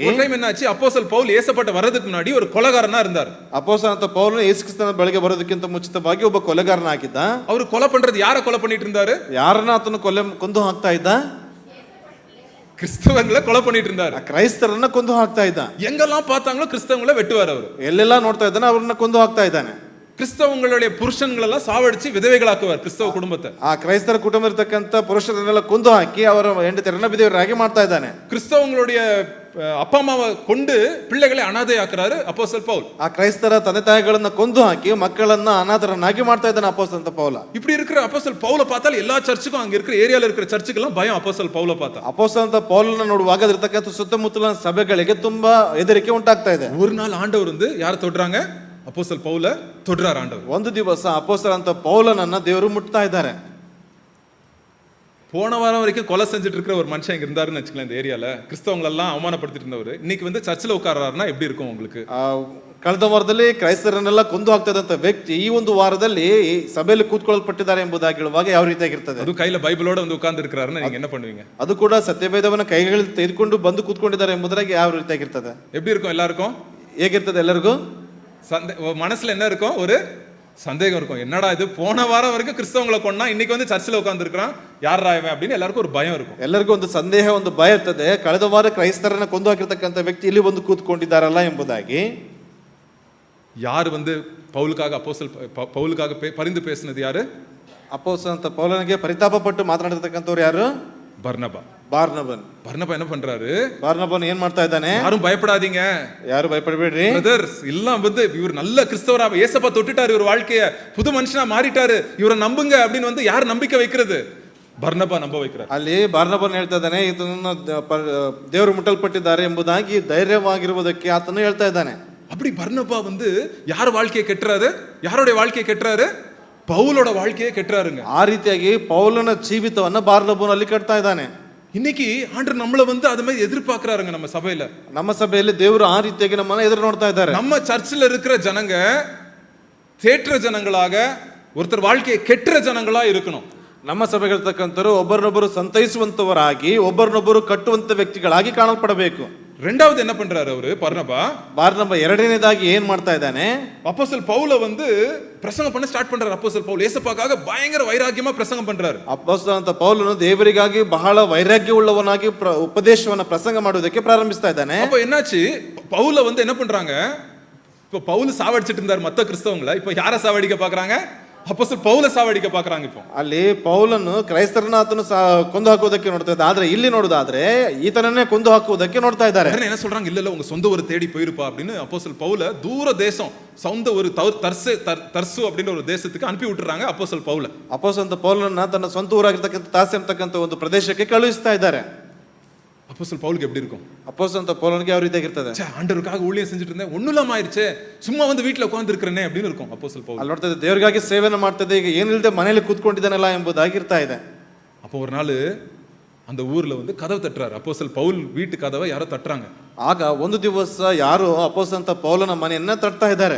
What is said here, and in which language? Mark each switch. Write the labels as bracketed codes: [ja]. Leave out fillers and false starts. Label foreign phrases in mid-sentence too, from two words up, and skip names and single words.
[ta] ஒரு டைம் என்னாச்சு, அப்போஸ்தலர் பவுல் ஏசப்பட்ட வரதுக்கு முன்னாடி ஒரு கொலைகாரனா இருந்தார். [kn] ಅಪೊಸ್ತಲನಾದಂತ ಪೌಲನು ಯೇಸು ಕ್ರಿಸ್ತನ ಬಳಿಗೆ ಬರೋದಕ್ಕಿಂತ ಮುಂಚಿತವಾಗಿ ಒಬ್ಬ ಕೊಲೆಗಾರನಾಗಿದ್ದ. [ta] அவர் கொலை பண்றது யாரை கொலை பண்ணிட்டு இருந்தாரு? [kn] ಯಾರನ್ನ ಆತನು ಕೊಂದು ಹಾಕ್ತಾ ಇದ್ದ? [ta] கிறிஸ்தவங்களை கொலை பண்ணிட்டு இருந்தாரு. [kn] ಕ್ರೈಸ್ತರನ್ನ ಕೊಂದು ಹಾಕ್ತಾ ಇದ್ದ. [ta] எங்கெல்லாம் பார்த்தாங்களோ கிறிஸ்தவங்களை வெட்டுவார் அவர். [kn] ಎಲ್ಲೆಲ್ಲ ನೋಡ್ತಾ ಇದ್ದಾನೆ ಅವ್ರನ್ನ ಕೊಂದು ಹಾಕ್ತಾ ಇದ್ದಾನೆ. [ta] கிறிஸ்தவங்களுடைய புருஷன்களெல்லாம் சாவடிச்சு விதவைகளாக்குவார் கிறிஸ்தவ குடும்பத்தை. [kn] ಆ ಕ್ರೈಸ್ತರ ಕುಟುಂಬ ಇರತಕ್ಕಂತ ಪುರುಷರನ್ನೆಲ್ಲ ಕೊಂದು ಹಾಕಿ ಅವರ ಹೆಂಡತಿಯರನ್ನ ವಿಧವೆಯರಾಗಿ ಮಾಡ್ತಾ ಇದ್ದಾನೆ. [ta] கிறிஸ்தவங்களுடைய அப்பா அம்மாவை கொண்டு பிள்ளைகளை அனாதையாக்குறாரு அப்போஸ்தலர் பவுல். [kn] ಆ ಕ್ರೈಸ್ತರ ತಂದೆ ತಾಯಿಗಳನ್ನ ಕೊಂದು ಹಾಕಿ ಮಕ್ಕಳನ್ನ ಅನಾಥರನ್ನಾಗಿ ಮಾಡ್ತಾ ಇದ್ದಾನೆ ಅಪೊಸ್ತಲನಾದ ಪೌಲ. [ta] இப்படி இருக்கிற அப்போஸ்தலர் பவுலை பார்த்தால் எல்லா சர்ச்சுக்கும், அங்க இருக்கிற ஏரியால இருக்கிற சர்ச்சுக்கெல்லாம் பயம் அப்போஸ்தலர் பவுலை பார்த்தா. [kn] ಅಪೊಸ್ತಲನಾದ ಪೌಲನ ನೋಡುವಾಗ ಇರತಕ್ಕಂತ ಸುತ್ತಮುತ್ತಲಿನ ಸಭೆಗಳಿಗೆ ತುಂಬಾ ಹೆದರಿಕೆ ಉಂಟಾಗ್ತಾ ಇದೆ. [ta] ஒரு நாள் ஆண்டவர் வந்து யாரை தொடுறாங்க? அப்போஸ்தலர் பவுலை தொடுறார் ஆண்டவர். [kn] ಒಂದು ದಿವಸ ಅಪೊಸ್ತಲನಾದ ಪೌಲನನ್ನ ದೇವರು ಮುಟ್ತಾ ಇದ್ದಾರೆ. [ta] போன வாரம் வரைக்கும் கொலை செஞ்சுட்டு இருக்கிற ஒரு மனுஷன் இங்க இருந்தாருன்னு வச்சுக்கலாம், இந்த ஏரியால கிறிஸ்தவங்களெல்லாம் அவமானப்படுத்திட்டு இருந்தவர் இன்னைக்கு வந்து சர்ச்சில் உட்கார்றாருன்னா எப்படி இருக்கும் உங்களுக்கு? [kn] ಕಳೆದ ವಾರದಲ್ಲಿ ಕ್ರೈಸ್ತರನ್ನೆಲ್ಲ ಕೊಂದು ಹಾಕ್ತಾ ಇದ್ದಂತ ವ್ಯಕ್ತಿ ಈ ಒಂದು ವಾರದಲ್ಲಿ ಸಭೆಯಲ್ಲಿ ಕೂತ್ಕೊಳ್ಳಲ್ಪಟ್ಟಿದ್ದಾರೆ ಎಂಬುದಾಗಿ ಹೇಳುವಾಗ ಯಾವ ರೀತಿಯಾಗಿರ್ತದೆ? [ta] ಅದು கையில பைபிளோட வந்து உட்கார்ந்து இருக்கிறாருன்னா நீங்க என்ன பண்ணுவீங்க? [kn] ಅದು ಕೂಡ ಸತ್ಯವೇದವನ್ನ ಕೈಗಳಲ್ಲಿ ತೆಗೆದುಕೊಂಡು ಬಂದು ಕೂತ್ಕೊಂಡಿದ್ದಾರೆ ಎಂಬುದಾಗಿ ಯಾವ ರೀತಿಯಾಗಿರ್ತದೆ? [ta] எப்படி இருக்கும் எல்லாருக்கும்? [kn] ಹೇಗಿರ್ತದೆ ಎಲ್ಲರಿಗೂ? [ta] மனசுல என்ன இருக்கும்? ஒரு சந்தேகம் இருக்கும். என்னடா இது, போன வாரம் வரைக்கும் கிறிஸ்தவங்களை கொண்டா இன்னைக்கு வந்து சர்ச்சில் உட்கார்ந்து இருக்கிறான், யாரா இவன் அப்படின்னு எல்லாருக்கும் ஒரு பயம் இருக்கும். [kn] ಎಲ್ಲರಿಗೂ ಒಂದು ಸಂದೇಹ, ಒಂದು ಭಯ ಇರ್ತದೆ. ಕಳೆದ ವಾರ ಕ್ರೈಸ್ತರನ್ನ ಕೊಂದು ಹಾಕಿರ್ತಕ್ಕಂಥ ವ್ಯಕ್ತಿ ಇಲ್ಲಿ ಬಂದು ಕೂತ್ಕೊಂಡಿದ್ದಾರಲ್ಲ ಎಂಬುದಾಗಿ. [ta] யார் வந்து பவுலுக்காக பரிந்து பேசினது யாரு? [kn] ಅಪೊಸ್ತಲನಾದ ಪೌಲನಿಗೆ ಪರಿತಾಪ ಪಟ್ಟು ಮಾತನಾಡಿರ್ತಕ್ಕಂಥವ್ರು ಯಾರು? [ta] பர்னபா. [kn] ಬಾರ್ನಬ [ta] என்ன பண்றாரு? [kn] ಬಾರ್ನಬನ್ ಏನ್ ಮಾಡ್ತಾ ಇದ್ದಾನೆ? [ta] யாரும் பயப்படாதீங்க, [kn] ಯಾರು ಭಯಪಡಬೇಡ್ರಿ [ta] பிரதர்ஸ், எல்லாம் வந்து இவர் நல்ல கிறிஸ்தவரா, ஏசப்பா தொட்டுட்டாரு இவர் வாழ்க்கைய, புது மனுஷனா மாறிட்டாரு, இவரை நம்புங்க அப்படின்னு வந்து யார் நம்பிக்கை வைக்கிறது? பர்னபா நம்ப வைக்கிறார். [kn] ಅಲ್ಲಿ ಬಾರ್ನಬನ್ ಹೇಳ್ತಾ ಇದ್ದಾನೆ, ಇದನ್ನ ದೇವರು ಮುಟ್ಟಲ್ಪಟ್ಟಿದ್ದಾರೆ ಎಂಬುದಾಗಿ ಧೈರ್ಯವಾಗಿರುವುದಕ್ಕೆ ಆತನು ಹೇಳ್ತಾ ಇದ್ದಾನೆ. [ta] அப்படி பர்னபா வந்து யார் வாழ்க்கையை கெட்டுறாரு? யாருடைய வாழ்க்கையை கெட்டுறாரு? பவுலோட வாழ்க்கையை கெட்டுறாருங்க. [kn] ಆ ರೀತಿಯಾಗಿ ಪೌಲನ ಜೀವಿತವನ್ನ ಬಾರ್ನಬನಲ್ಲಿ ಕಟ್ತಾ ಇದ್ದಾನೆ. [ta] இன்னைக்கு ஆண்டவர் நம்மள வந்து அது மாதிரி எதிர்பார்க்கறாருங்க. நம்ம சபையில, [kn] ನಮ್ಮ ಸಭೆಯಲ್ಲಿ ದೇವರು ಆ ರೀತಿಯಾಗಿ ನಮ್ಮನ್ನ ಎದುರು ನೋಡ್ತಾ ಇದ್ದಾರೆ. [ta] நம்ம சர்ச்சில் இருக்கிற ஜனங்க தேற்ற ஜனங்களாக, ஒருத்தர் வாழ்க்கையை கெட்டுற ஜனங்களா இருக்கணும். [kn] ನಮ್ಮ ಸಭೆಗಳಿರ್ತಕ್ಕಂಥವರು ಒಬ್ಬರನ್ನೊಬ್ಬರು ಸಂತೈಸುವಂತವರಾಗಿ ಒಬ್ಬರನ್ನೊಬ್ಬರು ಕಟ್ಟುವಂತ ವ್ಯಕ್ತಿಗಳಾಗಿ ಕಾಣಲ್ಪಡಬೇಕು. [ta] ரெண்டாவது என்ன பண்றாரு அவரு பர்னபா? [kn] ಬಾರ್ನಬ ಎರಡನೇದಾಗಿ ಏನ್ ಮಾಡ್ತಾ ಇದ್ದಾನೆ? [ta] அப்போஸ்தலர் பவுல வந்து பிரசங்கம் பண்ண ஸ்டார்ட் பண்றாரு. அப்போஸ்தலர் பவுல் இயேசுவுக்காக பயங்கர வைராக்கியமா பிரசங்கம் பண்றாரு. [kn] ಅಪೊಸ್ತಲನಾದ ಪೌಲನು ದೇವರಿಗಾಗಿ ಬಹಳ ವೈರಾಗ್ಯವುಳ್ಳವನಾಗಿ ಉಪದೇಶವನ್ನ ಪ್ರಸಂಗ ಮಾಡುವುದಕ್ಕೆ ಪ್ರಾರಂಭಿಸ್ತಾ ಇದ್ದಾನೆ. [ta] அப்ப என்னாச்சு? பவுல வந்து என்ன பண்றாங்க? இப்ப பவுல் சாவடிச்சிட்டு இருந்தார் மத்த கிறிஸ்தவங்களை. இப்ப யார சாவடிக்க பாக்குறாங்க? அப்போஸ்தலர் பவுல சாவடிக்க பாக்குறாங்க. இப்போ [kn] ಅಲ್ಲಿ ಪೌಲನು ಕ್ರೈಸ್ತರನ್ನ ಆತನು ಕೊಂದು ಹಾಕುವುದಕ್ಕೆ ನೋಡ್ತಾ ಇದ್ದ. ಆದ್ರೆ ಇಲ್ಲಿ ನೋಡುದಾದ್ರೆ ಈತನನ್ನೇ ಕೊಂದು ಹಾಕುವುದಕ್ಕೆ ನೋಡ್ತಾ ಇದ್ದಾರೆ. [ta] என்ன சொல்றாங்க? இல்ல இல்ல உங்க சொந்த ஒரு தேடி போயிருப்பா அப்படின்னு அப்போஸ்தலர் பவுல தூர தேசம், சொந்த ஒரு தர்சு அப்படின்ற ஒரு தேசத்துக்கு அனுப்பி விட்டுறாங்க அப்போஸ்தலர் பவுல. [kn] ಅಪೊಸ್ತಲನಾದ ಪೌಲನನ್ನ ತನ್ನ ಸ್ವಂತ ಊರಾಗಿರ್ತಕ್ಕಂಥ ತಾಸೆ ಅಂತಕ್ಕಂಥ ಒಂದು ಪ್ರದೇಶಕ್ಕೆ ಕಳುಹಿಸ್ತಾ ಇದ್ದಾರೆ. [ta] அப்போஸ்தலர் பவுலுக்கு எப்படி இருக்கும்? [kn] ಅಪೊಸ್ತಲನಾದ ಪೌಲನಿಗೆ ಯಾವ ರೀತಿಯಾಗಿರ್ತದೆ? [ta] ஆண்டவருக்காக ஊழியம் செஞ்சுட்டு இருந்தேன், ஒண்ணும் இல்லாம ஆயிருச்சே, சும்மா வந்து வீட்டுல உட்கார்ந்து இருக்கிறேனே அப்படின்னு இருக்கும் அப்போஸ்தலர் பவுல். [kn] ಅಲ್ಲಿ ನೋಡ್ತಾ ಇದ್ದ ದೇವರಿಗಾಗಿ ಸೇವೆಯನ್ನು ಮಾಡ್ತಾ ಇದ್ದ, ಈಗ ಏನಿಲ್ಲದೆ ಮನೆಯಲ್ಲಿ ಕೂತ್ಕೊಂಡಿದ್ದಾನಲ್ಲ ಎಂಬುದಾಗಿರ್ತಾ ಇದೆ. [ta] அப்போ ஒரு நாள் அந்த ஊர்ல வந்து கதவு தட்டுறாரு. அப்போஸ்தலர் பவுல் வீட்டு கதவை யாரோ தட்டுறாங்க. [kn] ಆಗ ಒಂದು ದಿವಸ ಯಾರು ಅಪೊಸ್ತಲನಾದ ಪೌಲನ ಮನೆಯನ್ನ ತಟ್ತಾ ಇದ್ದಾರೆ.